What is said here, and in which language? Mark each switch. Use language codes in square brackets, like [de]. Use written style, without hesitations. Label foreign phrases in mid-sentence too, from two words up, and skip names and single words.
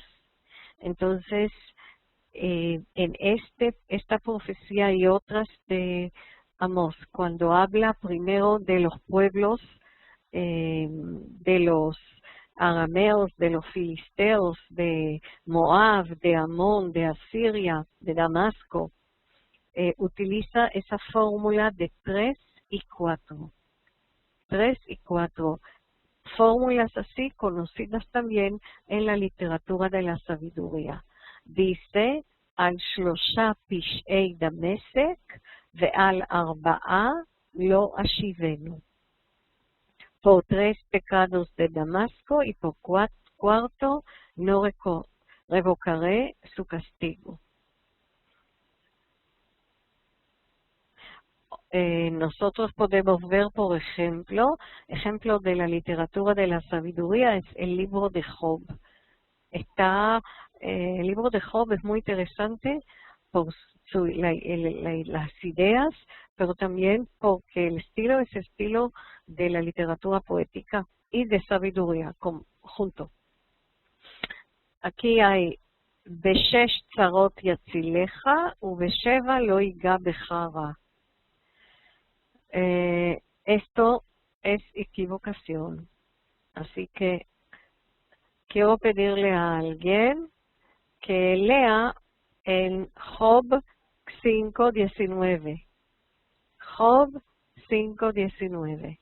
[es] Entonces, en esta profecía y otras de Amós, cuando habla primero de los pueblos, de los arameos, de los filisteos, de Moab, de Amón, de Asiria, de Damasco, utiliza esa fórmula de 3 y 4. 3 y 4. Fórmulas así conocidas también en la literatura de la sabiduría. [he] Dice, על שלושה פשעי דמשק ועל ארבעה לא אשיבנו. [es] Por 3 pecados de Damasco y por 4 no revocaré su castigo. Nosotros podemos ver, por ejemplo de la literatura de la sabiduría, es el libro de Job. El libro de Job es muy interesante por las ideas, pero también porque el estilo es estilo de la literatura poética y de sabiduría junto. Aquí hay [he] בשש צרות יצילך ובשבע לא יגע בך רע. [es] Esto es equivocación. Así que quiero pedirle a alguien que lea en Job 5:19. Job 5:19.